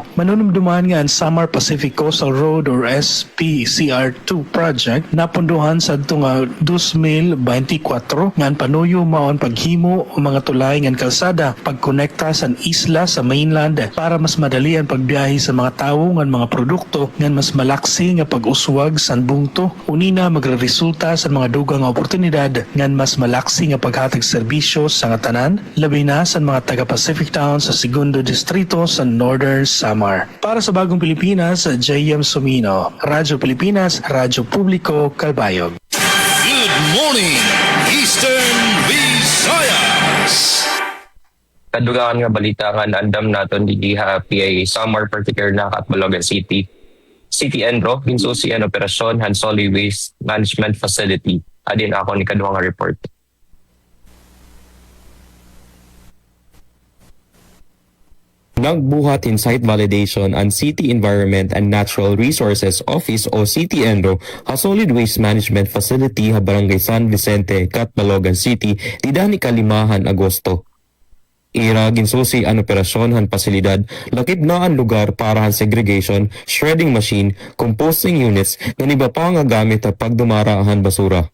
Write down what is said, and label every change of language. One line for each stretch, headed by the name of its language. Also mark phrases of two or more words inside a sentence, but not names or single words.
Waray: Manunumduman nga ang Samar Pacific Coastal Road or SPCR2 project napunduhan sa nga 2024 nga panuyo maon paghimo o mga tulay nga kalsada pagkonekta sa isla sa mainland para mas madali ang pagbiyahe sa mga tawo nga mga produkto nga mas malaksi nga pag-uswag sa bungto. Unina magreresulta sa mga dugang oportunidad nga mas malaksi nga paghatag serbisyo sa nga tanan labi na sa mga taga-Pacific Town sa Segundo Distrito sa Northern Samar.
Filipino: Para sa Bagong Pilipinas,
Waray: J.M. Sumino, Radyo Pilipinas, Radyo Publiko, Calbayog.
English: Good morning, Eastern Visayas.
Waray: Kadugangan nga balita nga naandam naton di diha PIA Samar particular na Catbalogan City. City Enro, insusi ang operasyon han
English: solid waste management facility.
Waray: Adin ako ni kaduhang nga report. Nagbuhat in
English: site validation
Waray: ang City Environment and Natural Resources Office o CTENRO a
English: solid waste management facility
Waray: ha Barangay San Vicente, Catbalogan City, tidani kalimahan Agosto. Ira ginsusi ang operasyon han pasilidad, lakip na ang lugar para han segregation,
English: shredding machine, composting units,
Waray: nga iba pa nga gamit sa pagdumara han basura.